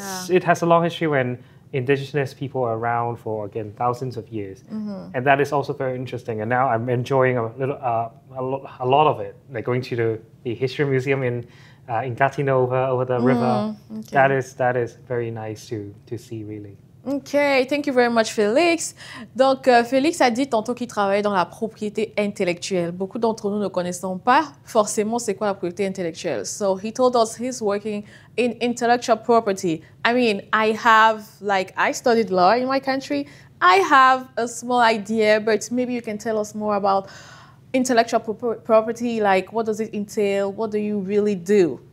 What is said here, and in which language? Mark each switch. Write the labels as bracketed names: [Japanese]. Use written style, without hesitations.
[English] It has a long history when indigenous people are around for, again, thousands of years. And that is also very interesting. And now I'm enjoying a lot of it, like going to the history museum in Gatineau over the river. Okay. That is very nice to see, really. OK, thank you very much, Felix. [French] Donc, Felix a dit tantôt qu'il travaille dans la propriété intellectuelle. Beaucoup d'entre nous ne connaissons pas forcément c'est quoi la propriété intellectuelle. [English] So he told us he's working in intellectual property. I mean, I studied law in my country. I have a small idea, but maybe you can tell us more about intellectual property. Like, what does it entail? What do you really do?